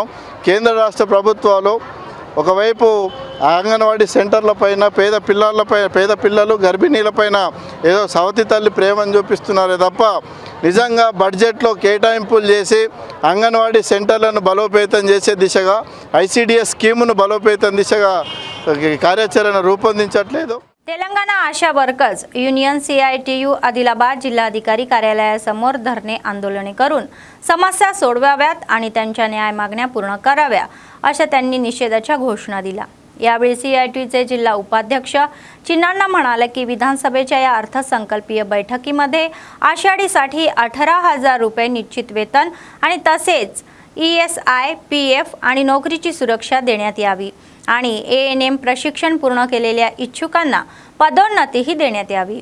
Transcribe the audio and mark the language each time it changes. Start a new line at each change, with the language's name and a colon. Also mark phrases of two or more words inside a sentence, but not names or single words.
Telugu: కేంద్ర రాష్ట్ర ప్రభుత్వాలు ఒకవైపు అంగన్వాడీ సెంటర్లపైన పేద పిల్లలు గర్భిణీలపైన ఏదో సవతి తల్లి ప్రేమను చూపిస్తున్నారే తప్ప నిజంగా బడ్జెట్లో కేటాయింపులు చేసి అంగన్వాడీ సెంటర్లను బలోపేతం చేసే దిశగా ICDS స్కీమును బలోపేతం దిశగా కార్యాచరణ రూపొందించట్లేదు।
Marathi: तेलंगणा आशा वर्कर्स युनियन CITU आदिलाबाद जिल्हाधिकारी कार्यालयासमोर धरणे आंदोलने करून समस्या सोडवाव्यात आणि त्यांच्या न्याय मागण्या पूर्ण कराव्या अशा त्यांनी निषेधाच्या घोषणा दिल्या। यावेळी CITUचे जिल्हा उपाध्यक्ष चिन्नांना म्हणाले की विधानसभेच्या या अर्थसंकल्पीय बैठकीमध्ये आषाढीसाठी 18,000 रुपये निश्चित वेतन आणि तसेच ESI, PF आणि नोकरीची सुरक्षा देण्यात यावी आणि ANM प्रशिक्षण पूर्ण केलेल्या इच्छुकांना पदोन्नतीही देण्यात यावी।